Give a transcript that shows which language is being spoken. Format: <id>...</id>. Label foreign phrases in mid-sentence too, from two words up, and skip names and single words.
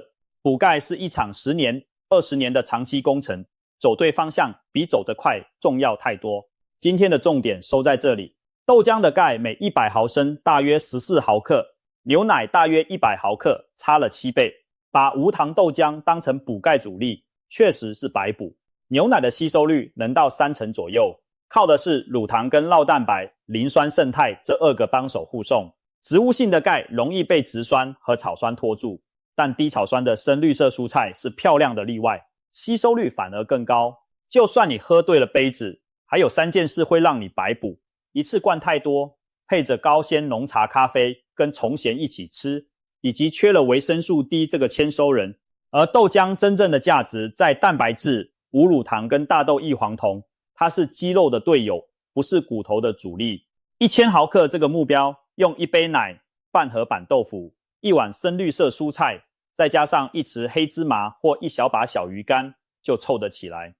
<zh>補鈣是一場10年、20年的長期工程，走對方向比走得快重要太多。今天的重點收在這裡，豆漿的鈣每100毫升大約14毫克， 牛奶大約100毫克，差了7倍。把無糖豆漿當成補鈣主力，確實是白補。牛奶的吸收率能到30%左右，靠的是乳糖跟酪蛋白、磷酸胜肽這2個幫手護送。植物性的鈣容易被植酸和草酸拖住，但低草酸的深綠色蔬菜是漂亮的例外，吸收率反而更高。就算你喝對了杯子，還有3件事會讓你白補：一次灌太多，配着高纖濃茶咖啡跟蟲鹹一起吃，以及缺了維生素 D 這個簽收人。而豆漿真正的價值在蛋白質、無乳糖跟大豆異黃酮，它是肌肉的隊友，不是骨頭的主力。1000毫克這個目標，用1杯奶、半盒板豆腐、1碗深綠色蔬菜，再加上1匙黑芝麻或1小把小魚乾，就湊得起來。</zh>